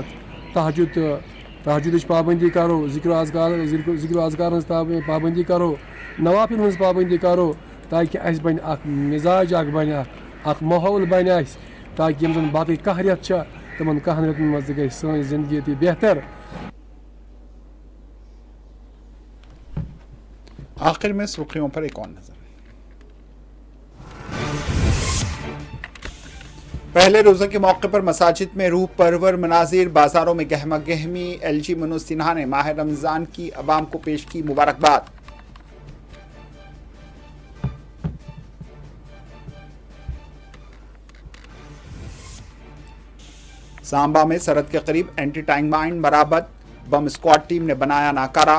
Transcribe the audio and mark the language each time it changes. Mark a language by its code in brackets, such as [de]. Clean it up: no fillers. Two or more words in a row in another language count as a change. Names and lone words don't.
[ks] تہجُدٕچ پابندی کرو. ذِکر و اذکارن ہٕنٛز پابندی کرو. نوافِل ہٕنٛز پابندی کرو تاکہِ اَسہِ بنہِ اکھ مِزاج اکھ بنہِ اکھ ماحول بنہِ اَسہِ تاکہِ یِم زن باقٕے کاہ رٮ۪تھ چھِ تِمن کاہن رٮ۪تن منٛز تہِ گژھِ سٲنۍ زندگی تہِ بہتر. [ur] آخر میں سرخیوں پر ایک اور نظر. پہلے روزہ کے موقع پر مساجد میں روح پرور مناظر، بازاروں میں گہما گہمی. ایل جی منوج سنہا نے ماہ رمضان کی عوام کو پیش کی مبارکباد. سامبا میں سرحد کے قریب اینٹی ٹینک مائن برآمد. بم اسکواڈ ٹیم نے بنایا ناکارہ.